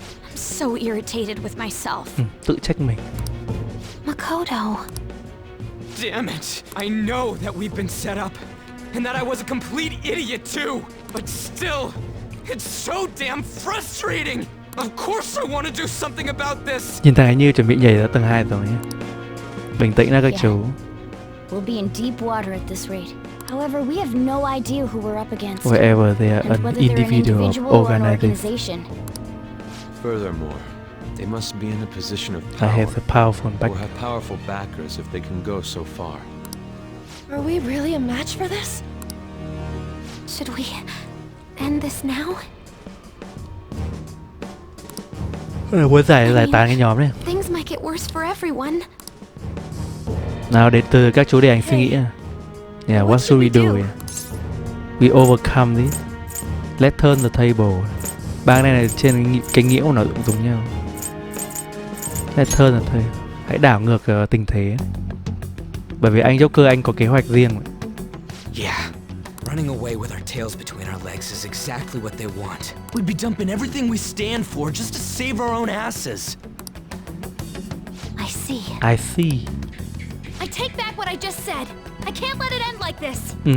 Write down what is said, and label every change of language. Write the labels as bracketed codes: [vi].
[en] I'm so irritated with myself. [vi] Tự trách mình. [en] Makoto. Damn it! I know that we've been set up, and that I was a complete idiot too! But still, it's so damn frustrating! Of course I want to do something about this! [vi] Nhìn thằng ấy như chuẩn bị nhảy ra tầng 2 rồi nhé. Bình tĩnh đã các chú. [en] We'll be in deep water at this rate. However, we have no idea who we're up against. Wherever they are an individual or organization. Furthermore, they must be in a position of I power, have a powerful back. or have powerful backers if they can go so far. Are we really a match for this? Should we end this now? [vi] Muốn giải tán cái nhóm này. [en] Things might get worse for everyone. [vi] Nào đến từ các chú để anh suy nghĩ. [en] Yeah, what should we do? We overcome this. Let's turn the table. [vi] Ba cái này là trên cái nghĩa của nó cũng giống nhau. [en] Let's turn the table. [vi] Hãy đảo ngược tình thế. Bởi vì anh Joker anh có kế hoạch riêng. [en] Yeah. Running away with our tails between our legs is exactly what they want. We'd be dumping everything we stand for just to save our own asses. I see. I see. I take back what I just said. I can't let it end like this.